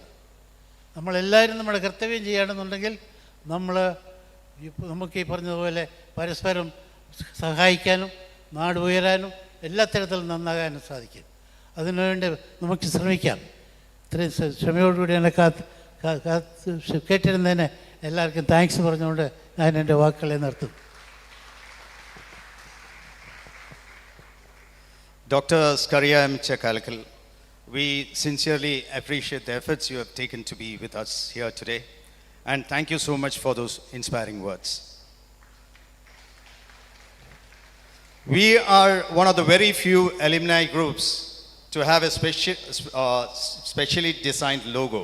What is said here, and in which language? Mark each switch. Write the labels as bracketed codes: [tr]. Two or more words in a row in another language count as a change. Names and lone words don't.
[ml] നമ്മളെല്ലാവരും നമ്മുടെ കർത്തവ്യം ചെയ്യുകയാണെന്നുണ്ടെങ്കിൽ നമുക്ക് ഈ പറഞ്ഞതുപോലെ പരസ്പരം സഹായിക്കാനും നാട് ഉയരാനും എല്ലാ തരത്തിലും നന്നാകാനും സാധിക്കും. അതിനുവേണ്ടി നമുക്ക് ശ്രമിക്കാം. ഇത്രയും ക്ഷമയോടുകൂടി എന്നെ കേട്ടിരുന്നതിന് എല്ലാവർക്കും താങ്ക്സ് പറഞ്ഞുകൊണ്ട് ഞാൻ എൻ്റെ വാക്കുകളെ നിർത്തും. [en] Dr. Skaria M. Chakalakal, we sincerely appreciate the efforts you have taken to be with us here today, and thank you so much for those inspiring words. We are one of the very few alumni groups to have a specially designed logo.